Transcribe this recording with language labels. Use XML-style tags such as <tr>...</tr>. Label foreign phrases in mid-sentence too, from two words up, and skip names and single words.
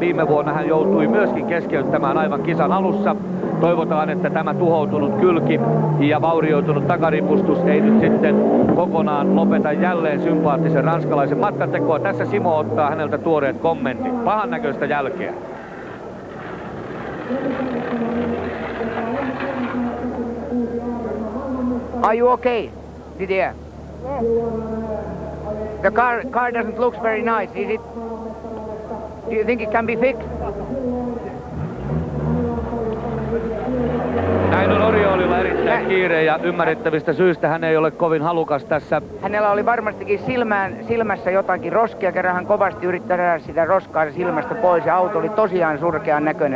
<fi>Viime vuonna hän joutui myöskin keskeyttämään aivan kisan alussa. Toivotaan, että tämä tuhoutunut kylki ja vaurioitunut takaripustus ei nyt sitten kokonaan lopeta jälleen sympaattisen ranskalaisen matkantekoa. Tässä Simo ottaa häneltä tuoreet kommentit. Pahan näköistä jälkeä.</fi> <en>Are you okay, Didier? The car doesn't look very nice, is it? Do you think it can be fixed?</en> <fi>Näin on Oriolilla erittäin kiire ja ymmärrettävistä syistä hän ei ole kovin halukas tässä. Hänellä oli varmastikin silmässä jotakin roskia, kerran hän kovasti yrittää saada sitä roskaa silmästä pois ja auto oli tosiaan surkean näköinen.</fi>